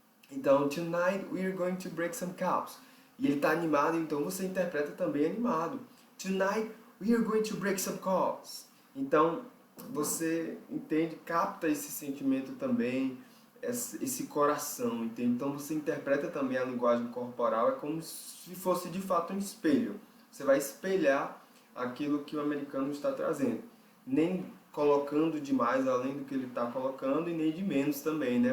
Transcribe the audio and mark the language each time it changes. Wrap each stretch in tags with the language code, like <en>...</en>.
<pt>Então,</pt> <en>tonight we are going to break some cows.</en> <pt>E ele está animado, então você interpreta também animado.</pt> <en>Tonight we are going to break some cows.</en> <pt>Então, você entende, capta esse sentimento também, esse coração, entende? Então você interpreta também a linguagem corporal, é como se fosse de fato um espelho. Você vai espelhar aquilo que o americano está trazendo. Nem colocando demais além do que ele está colocando e nem de menos também, né?</pt>